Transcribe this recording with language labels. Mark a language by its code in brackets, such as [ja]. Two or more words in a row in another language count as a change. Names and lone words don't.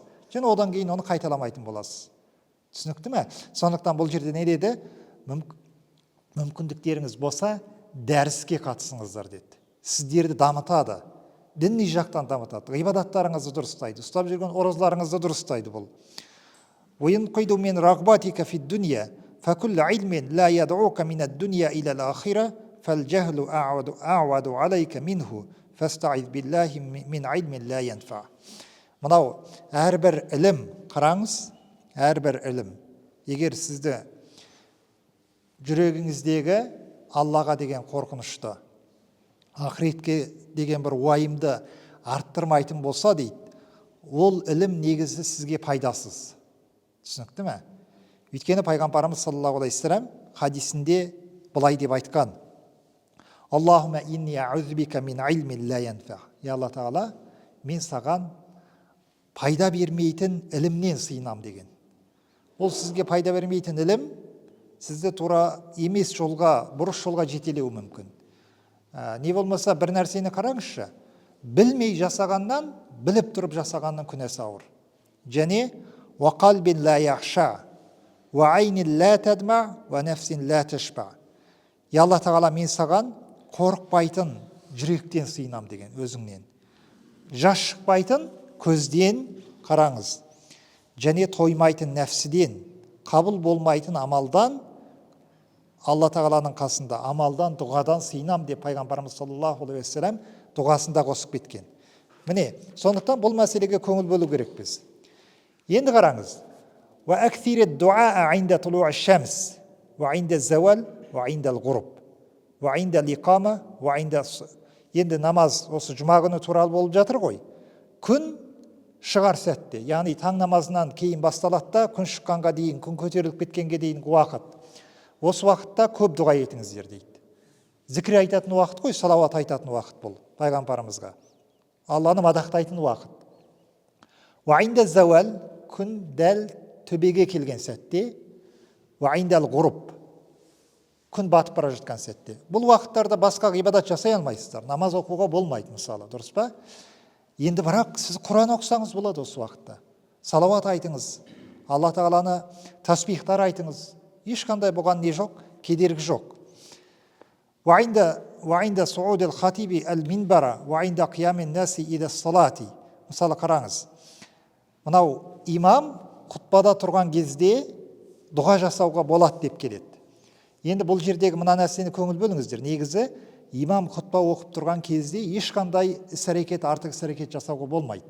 [kk] Және одан кейін оны қайталамайтын боласыз. Түсінікті ме? Сондықтан бұл жерде не деді? Мүмкіндіктеріңіз болса, дәріске қатысыңыздар деді. Сіздерді дамытады. Діни жақтан дамытады. Ғибадаттарыңызды дұрыстайды. Ұстап жүрген оразаларыңызды дұрыстайды бұл. [ar] وَيَنْقِدُ مِنْ رَغْبَاتِكَ فِي الدُّنْيَا فَكُلَّ عِلْمٍ لَا يَدْعُوكَ مِنَ الدُّنْيَا إِلَى الْآخِرَةِ فَالْجَهْلُ أَعْوَدُ عَلَيْكَ مِنْهُ فَاسْتَعِذْ بِاللَّهِ مِنْ عِلْمٍ لَا يَنْفَعُ. [kk] Мынау әрбір ілім, қараңыз, әрбір ілім. Егер сізді жүрегіңіздегі Аллаға деген қорқынышты, ақыретке деген бір уайымды арттырмайтын болса дейді, ол ілім негізі сізге пайдасыз. Түсінікті ме? Өйткені пайғамбарымыз [ar] صلى الله عليه وسلم [kk] хадисінде былай деп айтқан: [ar] اللهم إني أعوذ بك من علم لا ينفع. [kk] Я Алла Тағала, мен саған пайда бермейтін ілімнен сыйынам деген. ол сізге пайда бермейтін ілім сізді тура емес жолға, бұрыс жолға жетелеуі мүмкін. Не болмаса бір нәрсені қараңызшы, білмей жасағаннан, біліп тұрып жасағанның күнәсі ауыр. [ar] Және وَقَلْبٍ لَا يَخْشَعْ وَعَيْنٍ لَا تَدْمَعْ وَنَفْسٍ لَا تَشْبَعْ. [kk] Алла тағала мен саған қорықпайтын жүректен сыйынам деген, өзіңнен. Жас шықпайтын көзден қараңыз. Және тоймайтын нәпсіден, қабыл болмайтын амалдан, Алла тағаланың қасында амалдан, дұғадан сыйынам деп пайғамбарымыз [ar] صلى الله عليه وسلم [kk] дұғасында қосып кеткен. Міне, сондықтан бұл мәселеге көңіл бөлу керекпіз. Енді қараңыз. [ar] وَأَكْثِرِ الدُّعَاءَ عِنْدَ طُلُوعِ الشَّمْسِ وَعِنْدَ الزَّوَالِ وَعِنْدَ الْغُرُوبِ وَعِنْدَ الْإِقَامَةِ وَعِنْدَ. [kk] Енді намаз осы жұма күні туралы болып жатыр ғой. Күн шығар сәтте, яғни таң намазынан кейін басталады да, күн шыққанға дейін, күн көтеріліп кеткенге дейін уақыт. Осы уақытта көп дұға етіңіздер дейді. Зікір айтатын уақыт қой, салауат айтатын уақыт бұл пайғамбарымызға. Алланы мадақтайтын уақыт. [ar] وَعِنْدَ الزَّوَالِ, [kk] күн дәл төбеге келген сәтте. [ar] وَعِنْدَ الْغُرُوبِ, [kk] күн батып бара жатқан сәтте. Бұл уақыттарда басқа ғибадат жасай алмайсыздар. Намаз оқуға болмайды мысалы, дұрыс па? Енді бірақ сіз Құран оқысаңыз болады осы уақытта. Салауат айтыңыз, Алла тағаланы тасбихтар айтыңыз. Ешқандай бұған не жоқ, кедергі жоқ. [ar] وَعِنْدَ صُعُودِ الْخَطِيبِ الْمِنْبَرَ وَعِنْدَ قِيَامِ النَّاسِ إِلَى الصَّلَاةِ. [kk] Мысалы қараңыз. Мынау имам құтпада тұрған кезде дұға жасауға болады деп келеді. Енді бұл жердегі мына нәрсені көңіл бөліңіздер. Негізі имам құтпа оқып тұрған кезде ешқандай іс-әрекет, артық іс-әрекет жасауға болмайды.